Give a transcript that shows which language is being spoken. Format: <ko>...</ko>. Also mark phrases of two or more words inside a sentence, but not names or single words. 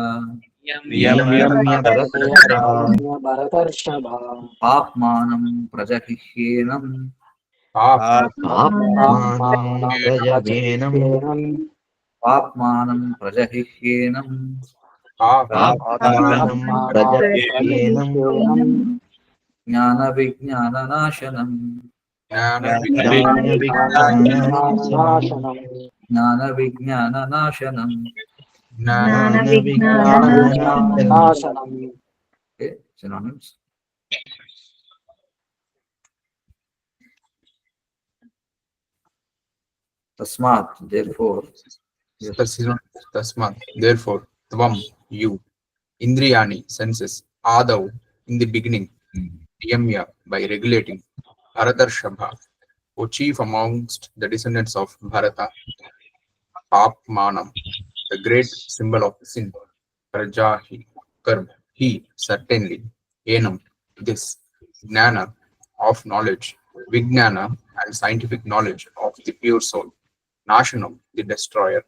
<sa>పాప్మానం ప్రజహిహ్యేనం పాప్మానం ప్రజహిహ్యేనం జ్ఞాన విజ్ఞాననాశనం జ్ఞాన విజ్ఞాననాశనం.</sa> <en>Okay, synonyms. Tasmat, therefore. Tasmat, therefore, tvam, you, indriyani, senses, adav, in the beginning, niyamya, by regulating, bharatarshava, O chief amongst the descendants of Bharata, Papmanam, the great symbol of sin, Prajahi, Karm, he, certainly, Enam, this, Gnana, of knowledge, Vijnana, and scientific knowledge of the pure soul, Nashanam, the destroyer.</en>